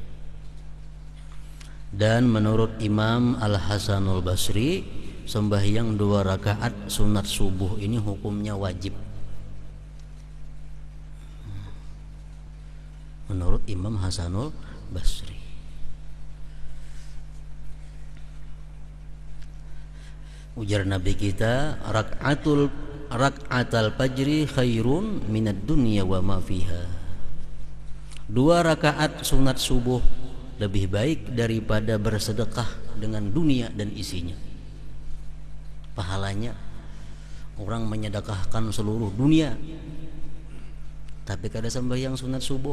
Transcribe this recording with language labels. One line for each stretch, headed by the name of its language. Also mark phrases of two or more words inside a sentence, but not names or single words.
Indonesian: Dan menurut Imam Al-Hasanul Basri, sembahyang 2 rakaat sunat subuh ini hukumnya wajib. Menurut Imam Hasanul Basri.
Banjar: Ujar Nabi kita,
Arabic: rak'atal fajri khairun minad dunya wa ma fiha.
Indonesian: 2 rakaat sunat subuh lebih baik daripada bersedekah dengan dunia dan isinya.
Banjar: Pahalanya orang menyedekahkan seluruh dunia, tapi kada sembahyang sunat subuh.